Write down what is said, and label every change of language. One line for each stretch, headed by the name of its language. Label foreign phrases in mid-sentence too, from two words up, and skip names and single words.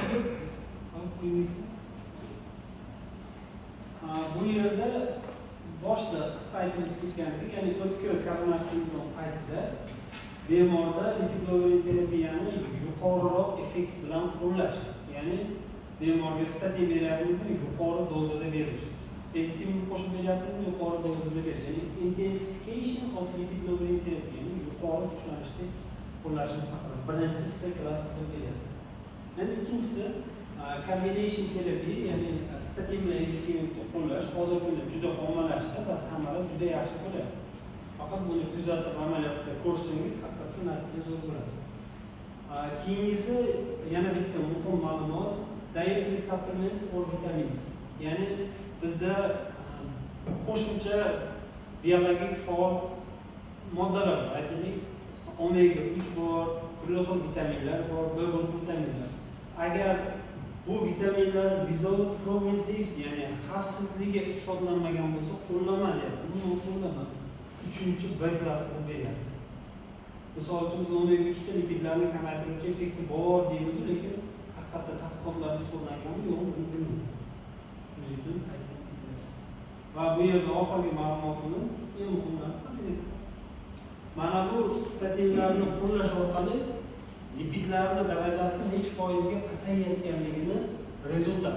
Uzbek: Bu yerda boshda qisqa aytib o'tgandik, ya'ni o'tkir koronar sindrom paytida bemorda
English: lipid lowering
Uzbek: terapiyani yuqoriroq effekt bilan qo'llash, ya'ni bemorga statin beryapmizmi, yuqori dozada berish. Ezitimni qo'shib beryapmizmi, yuqori dozada berish. Ya'ni
English: intensification of lipid lowering therapy,
Uzbek: ya'ni yuqori kuchlanishda qo'llashimiz haqida birinchi C klassida beryapti. Endi ikkinchisi
English: combination therapy,
Uzbek: ya'ni statin bilan ezitimni qo'llash hozirgi kunda juda ommalashdi va samara juda yaxshi bo'lyapti. Faqat buni kuzatib amaliyotda ko'rsangiz haqiqatdan natija zo'r bo'ladi. Keyingisi yana bitta muhim ma'lumot,
English: dietary supplements or vitamins.
Uzbek: Ya'ni bizda qo'shimcha biologik faol moddalar, aytaylik, omega 3 bor, turli xil vitaminlar bor, B guruhi vitaminlar. Agar bu vitaminlar
English: without proven safety,
Uzbek: ya'ni xavfsizligi isbotlanmagan bo'lsa, qo'llanmaydi. Buni qo'llanmaydi. Uchinchi B klass qilib beryapti. Misol uchun biz omega 3 ta lipidlarni kamaytiruvchi effekti bor deymiz, lekin haqiqatda tadqiqotlarda isbotlanganmi yo'qmi bilmaymiz. Shuning uchun va bu yerda oxirgi ma'lumotimiz eng muhimlaridan mana bu statinlarni qo'llash orqali lipidlarning darajasi necha foizga pasayayotganligini rezultat.